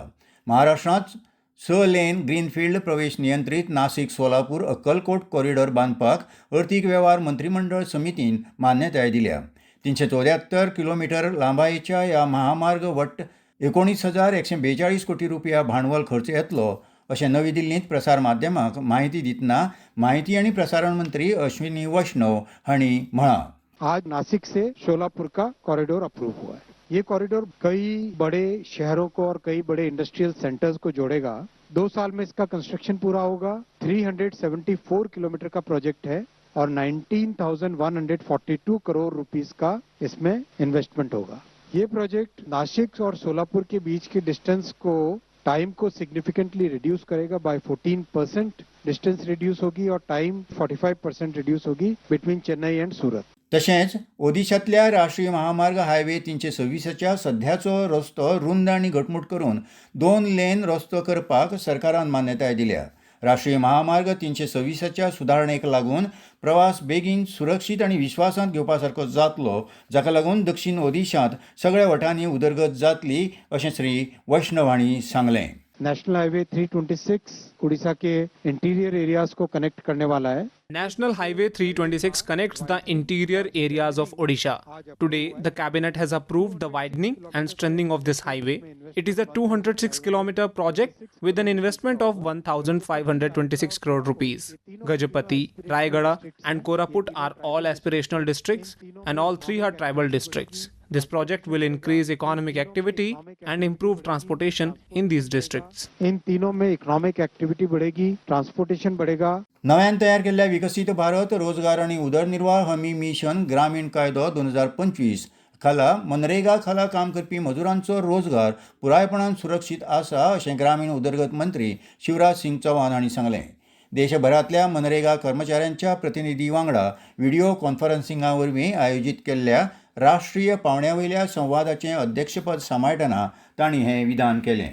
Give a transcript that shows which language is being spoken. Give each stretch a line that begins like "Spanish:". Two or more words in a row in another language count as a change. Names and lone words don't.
Konkani: महाराष्ट्रांत 6 लेन ग्रीनफिल्ड प्रवेश नियंत्रीत नाशिक सोलापूर अक्कलकोट कॉरिडॉर बांदपाक अर्थीक वेव्हार मंत्रिमंडळ समितीन मान्यताय दिल्या. 374 किलोमीटर लांबायेच्या ह्या महामार्ग वट्ट 19,142 कोटी रुपया भांडवल खर्च येतलो अशें नवी दिल्लींत प्रसार माध्यमांक माहिती दितना माहिती आनी प्रसारण मंत्री अश्विनी वैष्णव हांणी म्हळां.
Hindi: आज नासिक से शोलापुर का कॉरिडोर अप्रूव हुआ है. ये कॉरिडोर कई बड़े शहरों को और कई बड़े
English: industrial centers
Hindi: को जोड़ेगा. 2 साल में इसका कंस्ट्रक्शन पूरा होगा. 374 किलोमीटर का प्रोजेक्ट है और 19,142 करोड़ रुपीस का इसमें इन्वेस्टमेंट होगा. ये प्रोजेक्ट नासिक और सोलापुर के बीच के डिस्टेंस को टाइम को
English: significantly reduce
Hindi: करेगा. बाय 14%
English: distance reduce
Hindi: होगी और टाइम 45% रिड्यूस होगी
English: between Chennai and Surat.
Konkani: तशेंच ओदिशांतल्या राष्ट्रीय महामार्ग हायवे 326च्या सध्याचो रस्तो रुंद आनी घटमूट करून 2 लेन रस्तो करपाक सरकारान मान्यताय दिल्या. राष्ट्रीय महामार्ग 326च्या सुदारणेक लागून प्रवास बेगीन, सुरक्षीत आनी विश्वासांत घेवपा सारको जातलो, जाका लागून दक्षिण ओदिशांत सगळ्या वटांनी उदरगत जातली अशें श्री वैष्णव हांणी सांगलें.
English: National Highway
Hindi: 326 उड़ीसा के
English: interior areas
Hindi: को कनेक्ट करने वाला है.
English: National Highway 326 connects the interior areas of Odisha. Today, the cabinet has approved the widening and strengthening of this highway. It is a 206-kilometer project with an investment of 1,526 crore rupees. Gajapati, Raigada and Koraput are all aspirational districts and all 3 are tribal districts. This project will increase economic activity and improve transportation in these districts.
Hindi: इन तीनों में
English: economic activity
Hindi: बढ़ेगी, ट्रांसपोर्टेशन बढ़ेगा.
Konkani: नव्यान तयार केल्ल्या विकसीत भारत रोजगार आनी उदरनिर्वाह हमी मिशन ग्रामीण कायदो 2025 खाला मनरेगा खाला काम करपी मजुरांचो रोजगार पुरायपणान सुरक्षीत आसा अशें ग्रामीण उदरगत मंत्री शिवराज सिंग चौहान हांणी सांगलें. देशभरांतल्या मनरेगा कर्मचाऱ्यांच्या प्रतिनिधी वांगडा व्हिडिओ कॉन्फरन्सिंगा वरवीं आयोजीत केल्ल्या राष्ट्रीय पावंड्या संवादाचें अध्यक्षपद सांबाळटना तांणी हें विधान केलें.